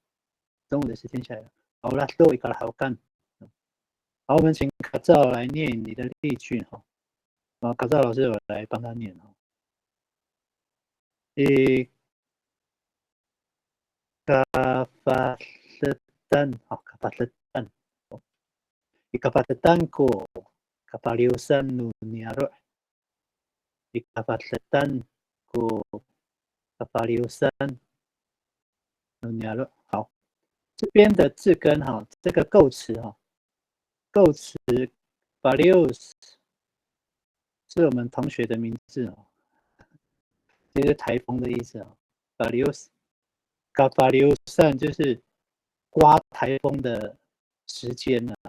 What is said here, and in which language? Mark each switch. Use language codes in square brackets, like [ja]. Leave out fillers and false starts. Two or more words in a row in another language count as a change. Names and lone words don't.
[zh] 中午的时间下雨了，好了，多一个好干。好，我们请卡照来念你的例句哈。卡照老师有来帮他念哈。卡法勒丹，好，卡法勒丹。 [ami] Ikapatan ko kapaliusan no niaro. Ikapatan ko kapaliusan no niaro. [zh] 好，这边的字根哈，这个构词哈，构词 Palius 是我们同学的名字哦，就是台风的意思哦。Palius，Kapaliusan 就是刮台风的时间啊。